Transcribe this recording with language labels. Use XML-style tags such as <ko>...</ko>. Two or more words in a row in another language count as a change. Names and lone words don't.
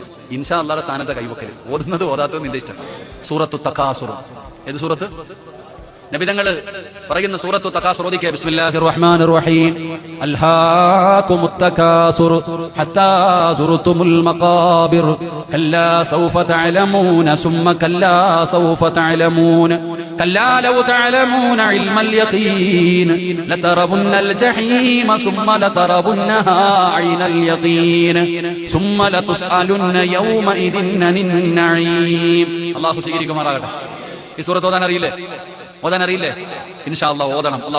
<ml>ഇൻഷാ അല്ലാഹുടെ സ്ഥാനത്തെ കൈവക്കല്. ഓതുന്നത് ഓതാത്തത് നിന്റെ ഇഷ്ടം. സൂറത്തു തകാസുർ. ഏത് സൂറത്ത്? നബിതങ്ങള് പറയുന്ന സൂറത്തു തകാസുർ ഓദിക്കുക.</ml> <ar>بسم الله الرحمن الرحيم ألهاكم التكاثر حتى زرتم المقابر كلا سوف تعلمون ثم كلا سوف تعلمون كلا لو تعلمون علم اليقين لترون الجحيم ثم لترونها عين اليقين ثم لتسألن يومئذ عن النعيم.</ar> <ml>അല്ലാഹു സ്വീകരിക്കുമാറാകട്ടെ. ഈ സൂറത്ത് ഓതാൻ അറിയില്ലേ?</ml> <ar>إن شاء الله</ar> <ml>ഓതണം.</ml>